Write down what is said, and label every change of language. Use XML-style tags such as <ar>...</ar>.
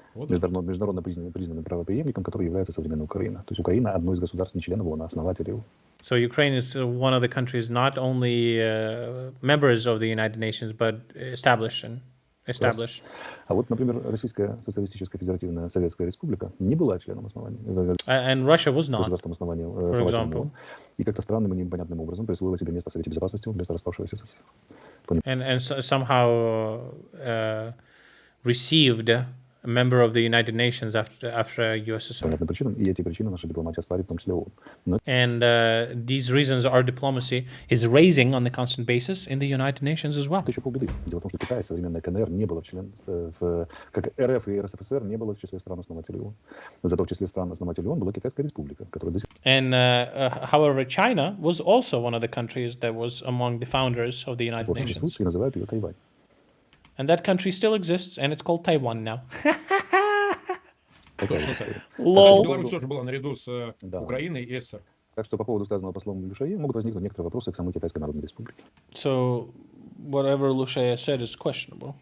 <ru>Международно признанным правопреемником, который является современной Украиной. То есть Украина одно из государств не членов ООН, а основателей ООН.</ru> <en>So Ukraine is one of the countries not only members of the United Nations, but established.</en> <ru>А вот, например, Российская социалистическая федеративная Советская Республика не была членом основания.</ru> <en>And Russia was not.</en> <ru>Государством основания ООН. И как-то странным и непонятным образом присвоила себе место в Совете Безопасности вместо распавшегося СССР.</ru> <en>And somehow received a member of the United Nations after USSR.</en> <ru>Понятным причинам, и эти причины наша дипломатия оспаривает, в том числе ООН.</ru> <en>And these reasons our diplomacy is raising on the constant basis in the United Nations as well.</en> <ru>Это еще полбеды. Дело в том, что Китай, современная КНР, не было как РФ и РСФСР не было в числе стран-основателей ООН. Зато в числе стран-основателей ООН была Китайская республика, которая до сих пор...</ru> <en>And however, China was also one of the countries that was among the founders of the United Nations.</en> <ru>И называют ее Тайвань.</ru> <en>And that country still exists, and it's called Taiwan now. Лол.</en> <ru>Беларусь тоже была наряду с Украиной и СССР. Так что по поводу сказанного послом Лу Шае могут возникнуть некоторые вопросы к самой Китайской Народной Республике.</ru> <en>So whatever Lu Shaya said is questionable.</en>